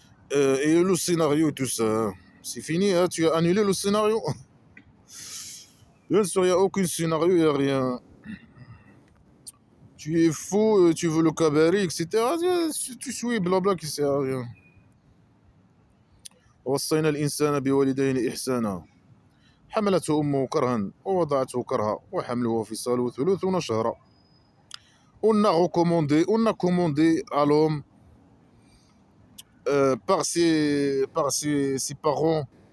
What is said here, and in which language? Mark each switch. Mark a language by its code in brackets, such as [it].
[fr] Et le scénario et tout ça, c'est fini, hein, tu as annulé le scénario. Bien sûr, il n'y a aucun scénario, il n'y a rien. Tu es faux, tu veux le Kabari, etc. Tu suis blabla qui sert à rien. [ar] وصينا الإنسان بوالديه إحسانا حملته أمه كرها ووضعته كرها وحمله وفصاله 30 شهرا. [fr] On a commandé à l'homme par ses parents.